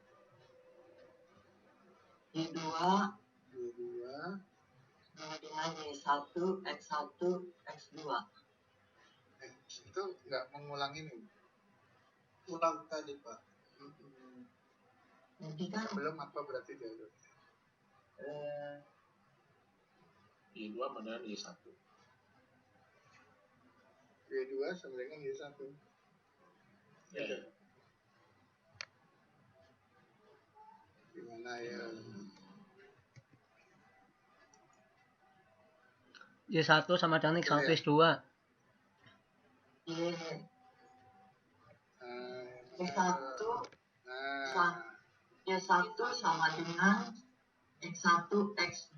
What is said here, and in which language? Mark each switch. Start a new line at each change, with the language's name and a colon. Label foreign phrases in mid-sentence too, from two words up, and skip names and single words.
Indonesian: Y2 sama dengan Y1, X1, X2. Itu nggak mengulang ini. Ulang tadi Pak. Nanti kan Belum apa berarti dia itu? Y2 mana Y1. Y2 sama dengan Y1. Ya. Gimana ya? Y1 sama dengan X1, X2. Y1 sama dengan X1, X.